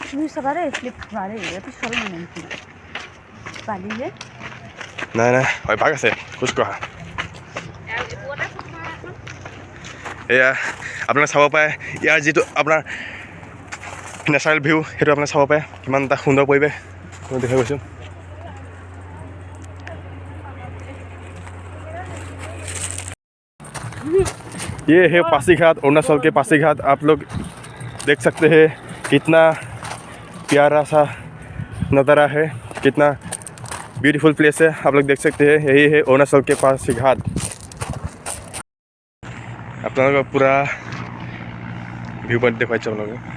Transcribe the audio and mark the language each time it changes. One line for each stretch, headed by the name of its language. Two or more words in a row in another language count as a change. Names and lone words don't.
Assamese: চাবা দেই শ্লিপ খাবা দেই পিছল মানে নেকি পালি যে নাই নাই অভ্যাস আছে খোজ কঢ়া এয়া আপোনালোকে চাব পাৰে ইয়াৰ যিটো আপোনাৰ
English: natural view
Assamese: সেইটো আপোনালোকে চাব পাৰে কিমান এটা সুন্দৰ পৰিৱেশ মই দেখাই গৈছোঁ
Hindi: ये है पासीघाट अरुणाचल के पासीघाट आप लोग देख सकते हैं कितना प्यारा सा नज़ारा है कितना
English: beautiful place
Hindi: है आप लोग देख सकते हैं यही है अरुणाचल के पासीघाट आप लोगों को पूरा
English: view point
Hindi: देखा आप लोग